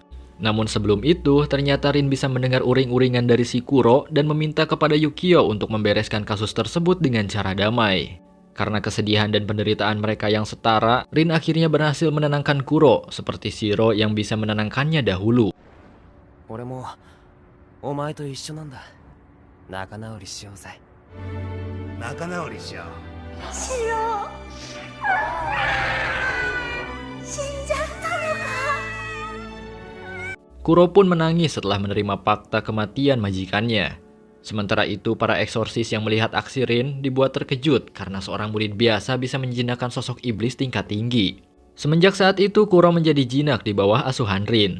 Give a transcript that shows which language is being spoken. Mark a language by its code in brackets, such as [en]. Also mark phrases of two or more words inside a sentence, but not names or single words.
[id] Namun sebelum itu, ternyata Rin bisa mendengar uring-uringan dari si Kuro dan meminta kepada Yukio untuk membereskan kasus tersebut dengan cara damai. Karena kesedihan dan penderitaan mereka yang setara, Rin akhirnya berhasil menenangkan Kuro, seperti Shiro yang bisa menenangkannya dahulu. [ja] 俺もお前と一緒なんだ。仲直りしようぜ。仲直りしよう。シロ死んじゃったのか。 [id] Kuro pun menangis setelah menerima fakta kematian majikannya. Sementara itu, para eksorsis yang melihat aksi Rin dibuat terkejut karena seorang murid biasa bisa menjinakkan sosok iblis tingkat tinggi. Semenjak saat itu, Kuro menjadi jinak di bawah asuhan Rin.